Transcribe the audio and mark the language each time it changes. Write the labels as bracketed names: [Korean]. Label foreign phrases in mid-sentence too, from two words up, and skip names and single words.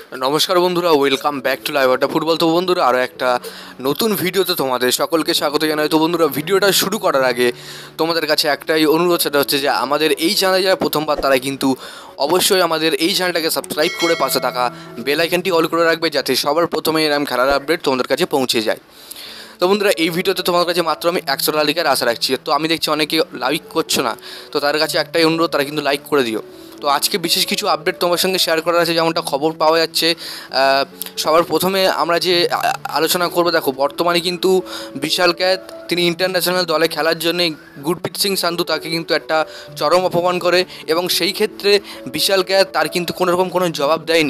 [Bangla] নমস্কার বন্ধুরা [English] Welcome back to Live Adda Football. [Bangla] তো বন্ধুরা আরো এক নতুন ভিডিওতে তোমাদের সকলকে স্বাগত জানাই। তো বন্ধুরা ভিডিওটা শুরু করার আগে তোমাদের কাছে একটাই অনুরোধ, সেটা হচ্ছে যে আমাদের এই চ্যানেলে যারা প্রথমবার তারা কিন্তু অবশ্যই আমাদের এই চ্যানেলটাকে সাবস্ক্রাইব করে পাশে থাকা বেল আইকনটি অন করে রাখবে যাতে সবার প্রথমেই এরকম খেলার আপডেট তোমাদের কাছে पौঁছে যায়। তো বন্ধুরা এই ভিডিওতে তোমাদের কাছে মাত্র আমি 100 লাইকের আশা রাখছি। তো আমি দেখছি অনেকে লাইক করছো না, তো তার কাছে একটাই অনুরোধ, তারা কিন্তু লাইক করে দিও। তো আজকে বিশেষ কিছু আপডেট তোমার সঙ্গে শেয়ার করার আছে, যেমনটা খবর পাওয়া যাচ্ছে। সবার প্রথমে আমরা যে আলোচনা করব, দেখো বর্তমানে কিন্তু বিশাল ক্যাত তিনি ইন্টারন্যাশনাল দলে খেলার জন্য গুরপ্রীত সিং সান্ধু তাকে কিন্তু একটা চরম অপমান করে, এবং সেই ক্ষেত্রে বিশাল ক্যাত তার কিন্তু কোনো রকম কোনো জবাব দেয়নি।